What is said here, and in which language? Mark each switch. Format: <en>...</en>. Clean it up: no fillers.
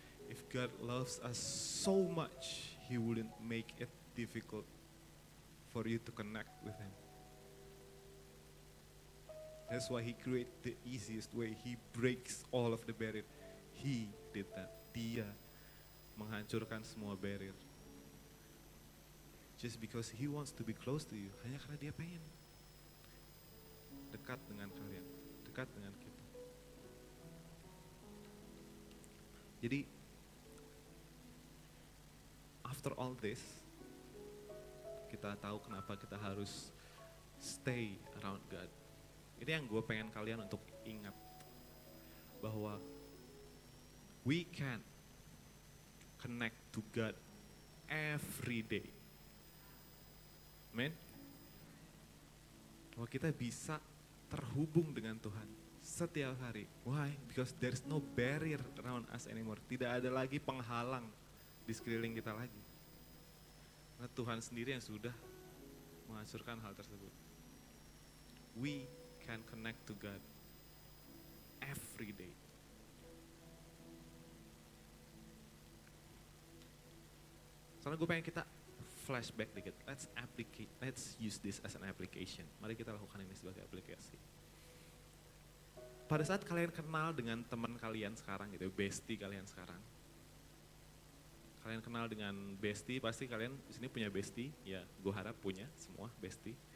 <en>If God loves us so much, He wouldn't make it difficult for you to connect with Him. That's why He created the easiest way. He breaks all of the barrier. He did that.</en> <id>Dia menghancurkan semua barrier.</id> <en>Just because He wants to be close to you.</en> <id>Hanya karena Dia pengen dekat dengan kalian, dekat dengan kita. Jadi,</id> <en>after all this,</en> <id>kita tahu kenapa kita harus stay around God. Ini yang gue pengen kalian untuk ingat, bahwa</id> <en>we can connect to God every day.</en> <id>Amen. Bahwa kita bisa terhubung dengan Tuhan setiap hari.</id> <en>Why? Because there is no barrier around us anymore.</en> <id>Tidak ada lagi penghalang di sekeliling kita lagi. Karena Tuhan sendiri yang sudah menghancurkan hal tersebut.</id> <en>We can connect to God every day.</en> <id>Soalnya gue pengen kita flashback dikit.</id> <en>Let's use this as an application.</en> <id>Mari kita lakukan ini sebagai aplikasi. Pada saat kalian kenal dengan teman kalian sekarang gitu, bestie kalian sekarang. Kalian kenal dengan bestie, pasti kalian di sini punya bestie. Ya, gue harap punya semua bestie.</id>